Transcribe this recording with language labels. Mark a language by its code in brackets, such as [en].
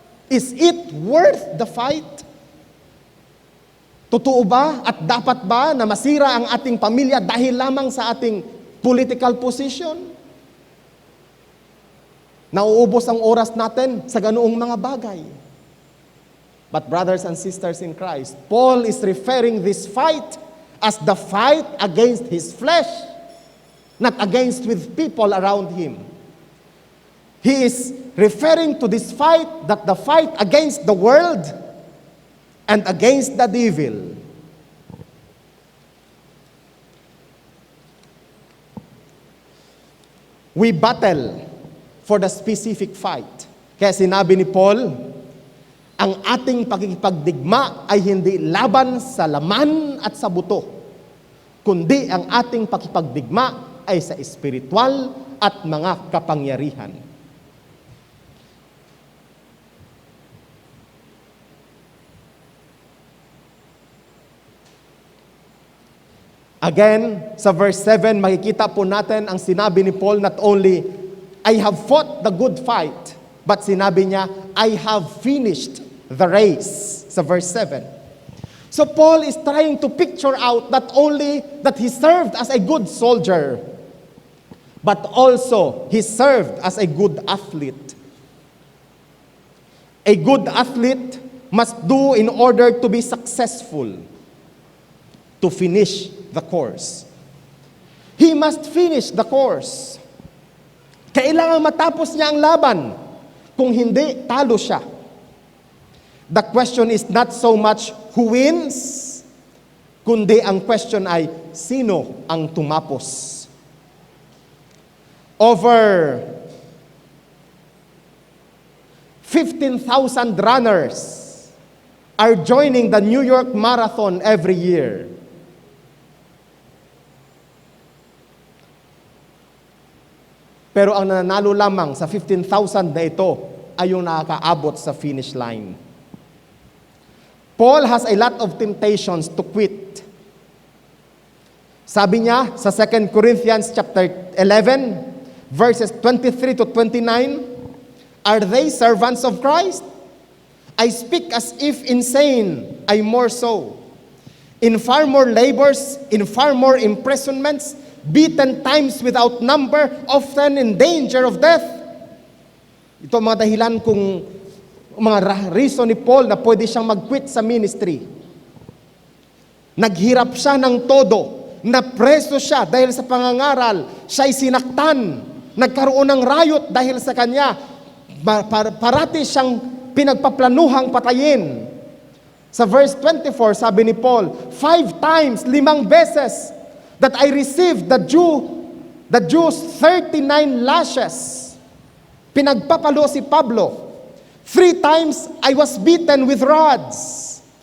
[en] Is it worth the fight? [tl] Totoo ba at dapat ba na masira ang ating pamilya dahil lamang sa ating political position? Nauubos ang oras natin sa ganoong mga bagay. [en] But brothers and sisters in Christ, Paul is referring this fight as the fight against his flesh, not against with people around him. He is referring to this fight, that the fight against the world and against the devil. We battle for the specific fight. [tl] Kaya sinabi ni Paul, ang ating pakikipagdigma ay hindi laban sa laman at sa buto, kundi ang ating pakipagdigma ay sa espiritual at mga kapangyarihan. [en] Again, [tl] sa verse 7, makikita po natin ang sinabi ni Paul, [en] not only, I have fought the good fight, but [tl] sinabi niya, [en] I have finished the race, sa verse 7. So Paul is trying to picture out not only that he served as a good soldier, but also he served as a good athlete. A good athlete must do in order to be successful, to finish the course. He must finish the course. [tl] Kailangan matapos niya ang laban. Kung hindi, talo siya. [en] The question is not so much who wins, [tl] kundi ang question ay, sino ang tumapos? [en] Over 15,000 runners are joining the New York Marathon every year. [tl] Pero ang nananalo lamang sa 15,000 na ito ay yung nakakaabot sa finish line. [en] Paul has a lot of temptations to quit. [tl] Sabi niya sa 2 Corinthians chapter 11, verses 23 to 29, [en] are they servants of Christ? I speak as if insane, I more so. In far more labors, in far more imprisonments, beaten times without number, often in danger of death. [tl] Ito ang mga dahilan kung mga reason ni Paul na pwede siyang mag-quit sa ministry. Naghirap siya ng todo, napreso siya dahil sa pangangaral, siya'y sinaktan, nagkaroon ng riot dahil sa kanya, parati siyang pinagpaplanuhang patayin. Sa verse 24, sabi ni Paul, [en] 5 times, [tl] 5 beses, [en] that I received the Jews 39 lashes. [tl] Pinagpapalo si Pablo. [en] 3 times I was beaten with rods.